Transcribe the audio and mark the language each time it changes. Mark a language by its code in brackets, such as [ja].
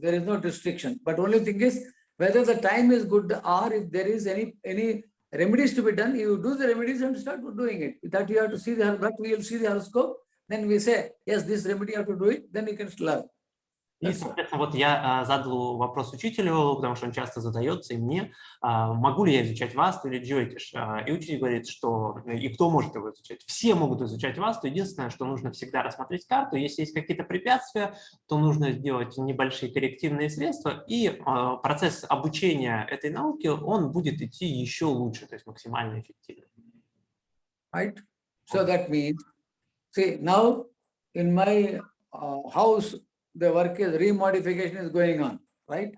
[en] There is no restriction. But only thing is whether the time is good or if there is any remedies to be done, you do the remedies and start doing it. That you have to see but we will see the horoscope. Then we say, yes, this remedy you have to do it. Then you can learn. [ru] И, соответственно, вот я задал вопрос учителю, потому что он часто задается, и мне, могу ли я изучать васту или джойтиш? И учитель говорит, что и кто может его изучать? Все могут изучать васту, единственное, что нужно всегда рассмотреть карту, если есть какие-то препятствия, то нужно сделать небольшие коррективные средства, и процесс обучения этой науки, он будет идти еще лучше, то есть максимально эффективно. [en] Right? So that means, see, now in my house, the work is remodification is going on, right?